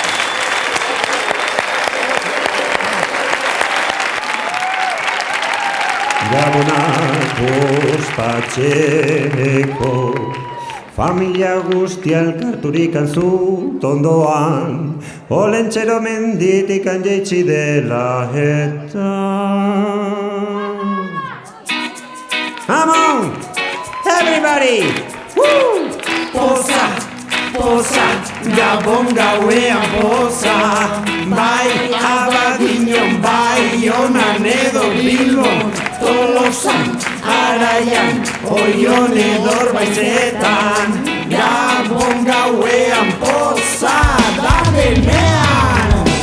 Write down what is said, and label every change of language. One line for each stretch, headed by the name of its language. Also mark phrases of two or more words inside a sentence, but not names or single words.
Basque: Gabonak ospatzeko, familia guztia elkarturik anzut ondoan, olentxero menditik jaitsi dela eta.
English: Come on! Everybody! Woo!
Basque: Poza, Gabon gauean poza, bai Abadiñon, bai Onan edo Bilbon, Tolosan, Araian, Oion edo Orbaizetan, Gabon gauean poza, da denean!